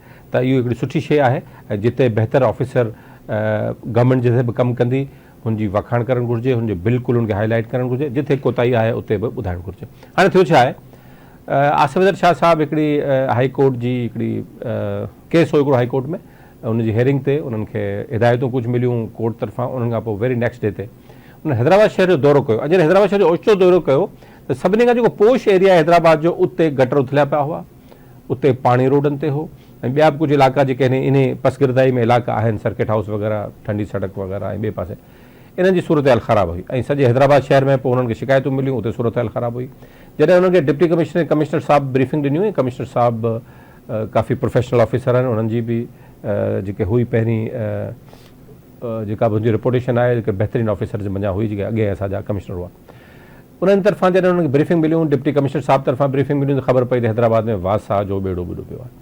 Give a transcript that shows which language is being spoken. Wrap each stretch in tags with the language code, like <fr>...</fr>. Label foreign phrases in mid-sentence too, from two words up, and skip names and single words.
<sd>त इहो हिकिड़ी सुठी शइ आहे ऐं जिते बहितर</sd> <en>officer government</en> <sd>जिते बि कमु कंदी हुनजी वखाण करणु घुरिजे, हुनजो बिल्कुलु हुनखे हाईलाइट करणु घुरिजे, जिथे कोताही आहे उते बि ॿुधाइणु घुरिजे। हाणे थियो छा आहे, आसिफ हैदर शाह साहब हिकिड़ी</sd> <en>High Court</en> <sd>जी हिकिड़ी केस हो हिकिड़ो</sd> <en>High Court</en> <sd>में, उनजी हेयरिंग ते उन्हनि खे हिदायतूं कुझु मिलियूं कोर्ट तरफ़ां। उन्हनि खां पोइ</sd> <en>very next day</en> <sd>ते उन हैदराबाद शहर जो दौरो कयो। जॾहिं हैदराबाद शहर जो ओचितो दौरो कयो त सभिनी खां जेको</sd> <en>posh area</en> <sd>आहे हैदराबाद जो उते गटर उथलिया पिया हुआ, उते पाणी रोडनि ते हो, ऐं ॿिया बि कुझु इलाइक़ा जेके आहिनि इन पसगिरदाई में इलाइक़ा आहिनि, सर्किट हाउस वग़ैरह, ठंडी सड़क वग़ैरह ऐं ॿिए पासे इन्हनि जी सूरत हाल ख़राबु हुई ऐं सॼे हैदराबाद शहर में पोइ उन्हनि खे शिकायतूं मिलियूं, उते सूरत हाल ख़राबु हुई। जॾहिं उन्हनि खे</sd> <en>Deputy Commissioner</en> <sd>साहब ब्रीफिंग ॾिनी हुई, कमिश्नर साहब काफ़ी</sd> <en>professional officer</en> <sd>आहिनि, उन्हनि जी बि जेके हुई पहिरीं जेका बि मुंहिंजी रिपोर्टेशन आहे जेके बहितरीनु ऑफिसर जे मञा हुई जेके अॻे असांजा कमिश्नर हुआ, उन्हनि तरफ़ां जॾहिं उन्हनि खे ब्रीफिंग मिलियूं,</sd> <en>Deputy Commissioner</en> <sd>साहब तरफ़ां ब्रीफिंग मिलियूं त ख़बर पई त हैदराबाद में वासा जो बेड़ो ॿुॾो पियो आहे।</sd>